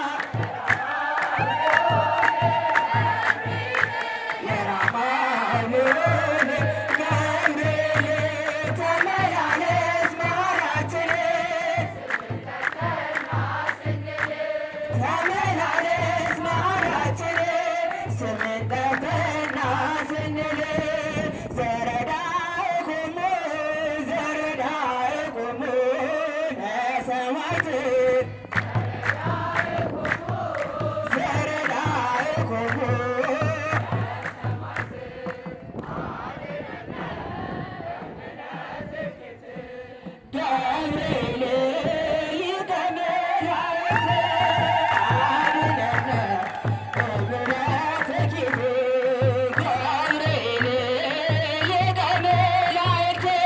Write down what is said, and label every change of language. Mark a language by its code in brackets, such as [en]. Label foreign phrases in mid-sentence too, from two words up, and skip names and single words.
[am] የራማው ልዑል ገብርኤል ተመላለስ መሃላችን ተመላለስ መሃላችን ስምን ጠርተና ስንል [gez] ዘረዳእኩሙ ዘረዳእኩሙ ለሰማዕት ዘረዳእኩሙ ገብርኤል ሊቀ መላእክት አድነነ እምነትኪ ገብርኤል ሊቀ መላእክት